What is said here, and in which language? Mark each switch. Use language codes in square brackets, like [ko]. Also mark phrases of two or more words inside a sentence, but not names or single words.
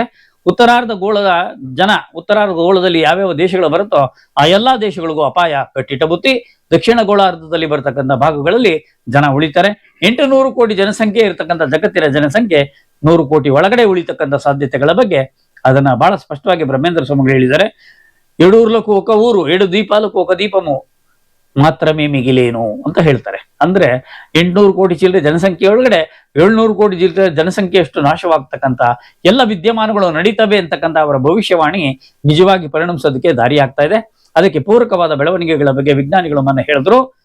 [kn] ಉತ್ತರಾರ್ಧ ಗೋಳದಲ್ಲಿ ಯಾವ್ಯಾವ ದೇಶಗಳು ಬರುತ್ತೋ ಆ ಎಲ್ಲಾ ದೇಶಗಳಿಗೂ ಅಪಾಯ ಕಟ್ಟಿಟ್ಟ ಬುತ್ತಿ. ದಕ್ಷಿಣ ಗೋಳಾರ್ಧದಲ್ಲಿ ಬರ್ತಕ್ಕಂಥ ಭಾಗಗಳಲ್ಲಿ ಜನ ಉಳಿತಾರೆ. 800 ಕೋಟಿ ಜನಸಂಖ್ಯೆ ಇರತಕ್ಕಂಥ ಜಗತ್ತಿನ ಜನಸಂಖ್ಯೆ 100 ಕೋಟಿ ಒಳಗಡೆ ಉಳಿತಕ್ಕಂಥ ಸಾಧ್ಯತೆಗಳ ಬಗ್ಗೆ ಅದನ್ನ ಬಹಳ ಸ್ಪಷ್ಟವಾಗಿ ಬ್ರಹ್ಮೇಂದ್ರ ಸ್ವಾಮಿಗಳು ಹೇಳಿದ್ದಾರೆ. [te] 7 ಊರ್లకు ఒక ఊరు 7 దీపాలకు ఒక దీపము [kn] ಮಾತ್ರಮೇ ಮಿಗಿಲೇನು ಅಂತ ಹೇಳ್ತಾರೆ. ಅಂದ್ರೆ 800 ಕೋಟಿ ಚಿಲ್ಲರೆ ಜನಸಂಖ್ಯೆ ಒಳಗಡೆ 700 ಕೋಟಿ ಚಿಲ್ಲರೆ ಜನಸಂಖ್ಯೆಯಷ್ಟು ನಾಶವಾಗ್ತಕ್ಕಂಥ ಎಲ್ಲ ವಿದ್ಯಮಾನಗಳು ನಡೀತವೆ ಅಂತಕ್ಕಂಥ ಅವರ ಭವಿಷ್ಯವಾಣಿ ನಿಜವಾಗಿ ಪರಿಣಮಿಸೋದಕ್ಕೆ ದಾರಿ ಆಗ್ತಾ ಇದೆ. ಅದಕ್ಕೆ ಪೂರಕವಾದ ಬೆಳವಣಿಗೆಗಳ ಬಗ್ಗೆ ವಿಜ್ಞಾನಿಗಳು ಮೊನ್ನೆ ಹೇಳಿದ್ರು.